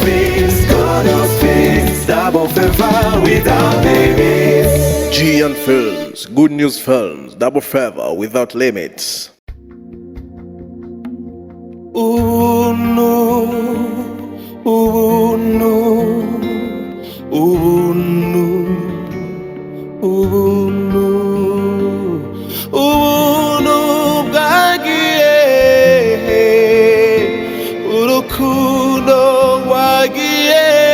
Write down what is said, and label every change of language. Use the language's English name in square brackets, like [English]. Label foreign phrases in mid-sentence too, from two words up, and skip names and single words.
[English] limits. God knows things, double favor without limits. Gian Films, Good News Films, double favor without limits. [Rundi] Ubuntu, ubuntu, ubuntu, ubuntu, ubuntu bwagiye, urukundo wagiye,